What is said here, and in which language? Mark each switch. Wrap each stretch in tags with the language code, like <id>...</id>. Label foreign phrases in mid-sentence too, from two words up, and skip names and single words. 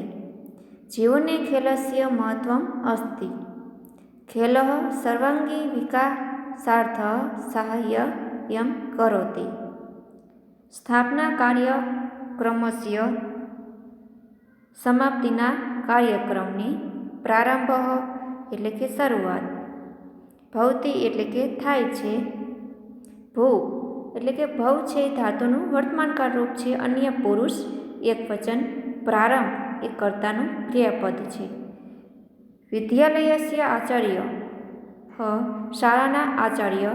<sa>जीवने खेलस्य महत्त्वम् अस्ति. खेलः सर्वाङ्गीविकासार्थं साहाय्यं करोति. स्थापना कार्यक्रमस्य समाप्तिना</sa> <gu>कार्यक्रमની પ્રારંભ એટલે કે શરૂઆત. ભવતી એટલે કે થાય છે. ભૂ એટલે કે ભવ છે ધાતુનું વર્તમાનકાળ રૂપ છે. અન્ય પુરુષ એકવચન. પ્રારંભ એ કર્તાનું ક્રિયાપદ છે.</gu> <sa>વિદ્યાલયસ્ય આચાર્ય</sa> <gu>શાળાના આચાર્ય.</gu>